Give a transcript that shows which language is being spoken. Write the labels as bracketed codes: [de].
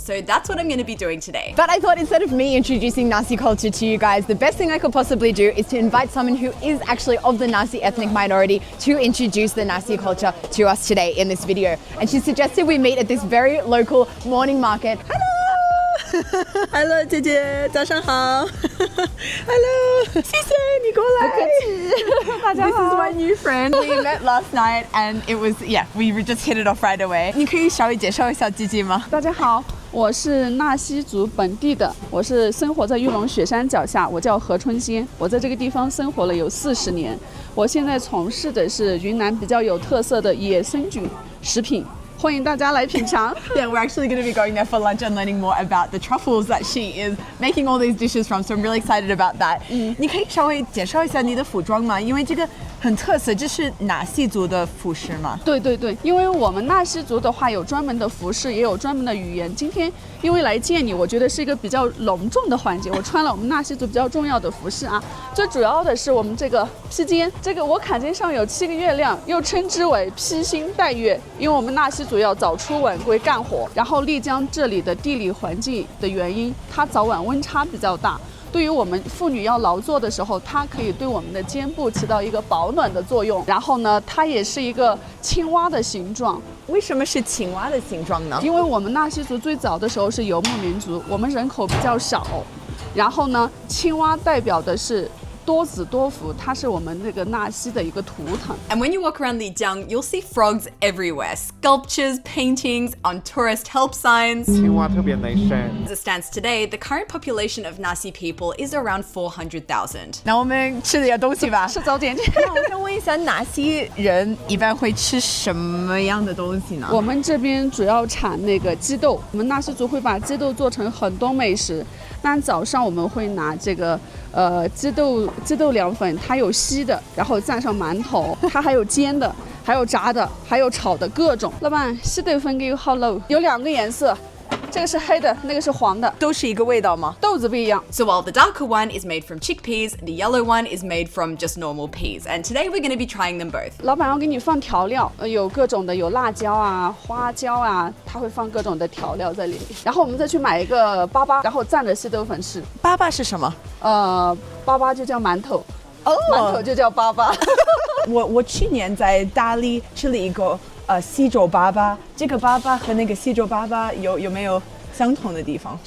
[en] So that's what I'm going to be doing today. But I thought instead of me introducing Nasi culture to you guys, the best thing I could possibly do is to invite someone who is actually of the Nasi ethnic minority to introduce the Nasi culture to us today in this video. And she suggested we meet at this very local morning market. [zh] Hello, 姐姐，早上好。Hello， 谢谢你过来。 [en] This is my new friend. We met last night, and it was we just hit it off right away. [zh] 你可以稍微介绍一下自己吗？大家好，我是纳西族本地的，我是生活在玉龙雪山脚下，我叫何春仙，我在这个地方生活了有40年。我现在从事的是云南比较有特色的野生菌食品。欢迎大家来品尝。 [en] Yeah, we're actually going to be going there for lunch and learning more about the truffles that she is making all these dishes from. So I'm really excited about that. [zh] 你可以稍微介绍一下你的服装吗？因为这个很特色，这是纳西族的服饰吗？对，因为我们纳西族的话有专门的服饰，也有专门的语言。今天因为来见你，我觉得是一个比较隆重的环节。我穿了我们纳西族比较重要的服饰啊。最主要的是我们这个披肩，这个我坎肩上有7个月亮，又称之为披星戴月，因为我们纳西族要早出晚归干活，然后丽江这里的地理环境的原因，它早晚温差比较大。对于我们妇女要劳作的时候，它可以对我们的肩部起到一个保暖的作用。然后呢，它也是一个青蛙的形状。为什么是青蛙的形状呢？因为我们纳西族最早的时候是游牧民族，我们人口比较少。然后呢，青蛙代表的是多子多福，它是我们那个纳西的一个图腾。 [en] And when you walk around Lijiang, you'll see frogs everywhere. Sculptures, paintings, on tourist help signs. [zh] 青蛙特别能生。 [en] As it stands today, the current population of Nasi people is around 400,000. [zh] 那我们吃点东西吧。吃早点。那我想问一下，纳西人一般会吃什么样的东西呢？我们这边主要产那个鸡豆，我们纳西族会把鸡豆做成很多美食。那早上我们会拿这个鸡豆凉粉，它有稀的，然后蘸上馒头，它还有煎的，还有炸的，还有炒的各种。老板，稀豆粉给我好漏，有2个颜色。这个是黑的，那个是黄的，都是一个味道吗？豆子不一样。 [en] So while the darker one is made from chickpeas, the yellow one is made from just normal peas. And today we're going to be trying them both. [zh] 老板要给你放调料，有各种的，有辣椒啊、花椒啊，他会放各种的调料在里面。然后我们再去买一个粑粑，然后蘸着稀豆粉吃。粑粑是什么？粑粑就叫馒头，馒头就叫粑粑。我去年在大理吃了一个西周粑粑，这个粑粑和那个西周粑粑有没有相同的地方？